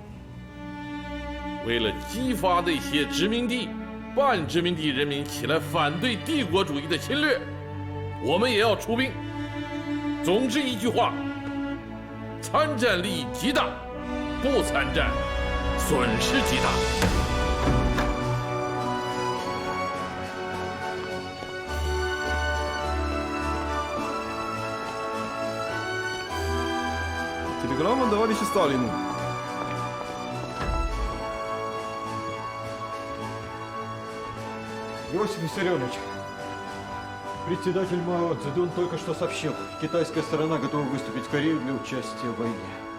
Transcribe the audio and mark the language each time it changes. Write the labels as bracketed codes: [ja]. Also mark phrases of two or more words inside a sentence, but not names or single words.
[zh] 为了激发那些殖民地、半殖民地人民起来反对帝国主义的侵略，我们也要出兵。总之一句话，参战利益极大，不参战损失极大。 [ru] Телеграмма товарищу Сталину. Иосиф Виссарионович, председатель Мао Цзэдун только что сообщил, китайская сторона готова выступить в Корее для участия в войне.